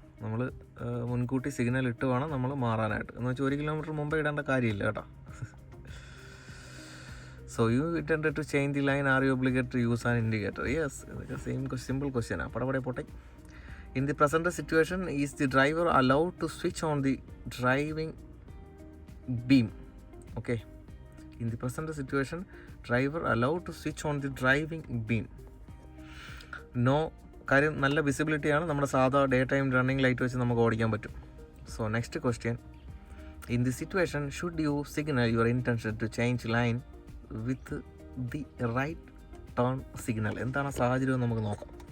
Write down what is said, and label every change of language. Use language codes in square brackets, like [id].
[ml] നമ്മൾ മുൻകൂട്ടി സിഗ്നൽ ഇട്ട് വേണം നമ്മൾ മാറാനായിട്ട്. എന്ന് വെച്ചാൽ 1 കിലോമീറ്റർ മുമ്പേ ഇടേണ്ട കാര്യമില്ല കേട്ടോ. [en] So you intended to change the line are you obligated to use an indicator? Yes, [ml] ഇതൊക്കെ സിമ്പിൾ ക്വസ്റ്റ്യനാണ്. പടപടെ പോട്ടെ. [en] In the present situation is the driver allowed to switch on the driving beam? Okay, in the present situation driver allowed to switch on the driving beam. No. [ml] കാര്യം നല്ല വിസിബിലിറ്റിയാണ്, നമ്മുടെ സാധാ day time running light വെച്ച് നമുക്ക് ഓടിക്കാൻ പറ്റും. [en] So next question, in the situation should you signal your intention to change line with the right turn signal? [ml] എന്താണ് സാഹചര്യം എന്ന് നമുക്ക് നോക്കാം.